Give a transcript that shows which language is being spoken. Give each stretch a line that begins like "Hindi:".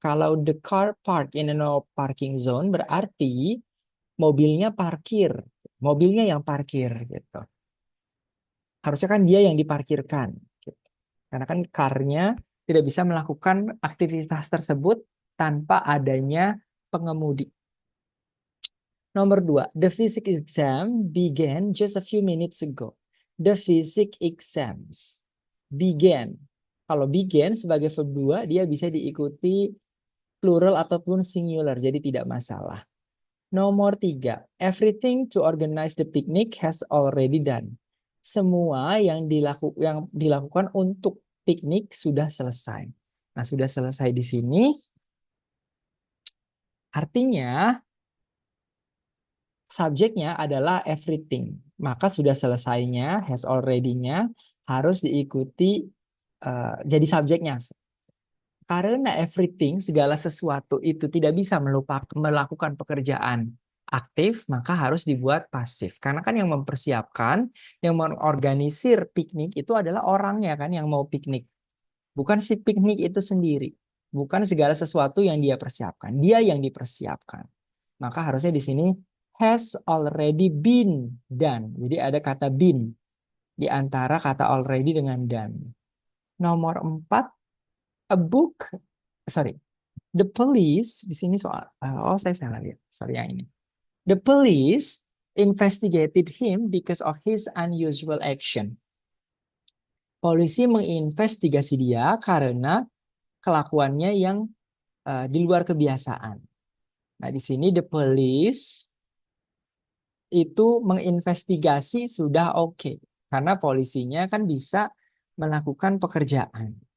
Indonesian: Kalau
English: the car parked in a no parking zone
Indonesian: berarti mobilnya parkir. Mobilnya yang parkir gitu. Harusnya kan dia yang diparkirkan. Gitu. Karena kan car-nya tidak bisa melakukan aktivitas tersebut tanpa adanya pengemudi. Nomor 2,
English: the physics exam began just a few minutes ago. The physics exams began.
Indonesian: Kalau began sebagai verb 2, dia bisa diikuti plural ataupun singular, jadi tidak masalah. Nomor 3,
English: everything to organize the picnic has already done.
Indonesian: Semua yang dilakukan untuk piknik sudah selesai. Nah, sudah selesai di sini. Artinya subjeknya adalah everything. Maka sudah selesainya, has already-nya harus diikuti jadi subjeknya. Karena everything, segala sesuatu itu tidak bisa melakukan pekerjaan aktif, maka harus dibuat pasif. Karena kan yang mempersiapkan, yang mengorganisir piknik itu adalah orangnya kan yang mau piknik. Bukan si piknik itu sendiri. Bukan segala sesuatu yang dia persiapkan. Dia yang dipersiapkan. Maka harusnya di sini
English: has already been done.
Indonesian: Jadi ada kata been di antara kata already dengan done. Nomor 4, a book, sorry, the police, di sini soal, oh saya salah lihat, sorry yang ini.
English: The police investigated him because of his unusual action.
Indonesian: Polisi menginvestigasi dia karena kelakuannya yang di luar kebiasaan. Nah, di sini
English: the police
Indonesian: itu menginvestigasi sudah oke. Karena polisinya kan bisa melakukan pekerjaan.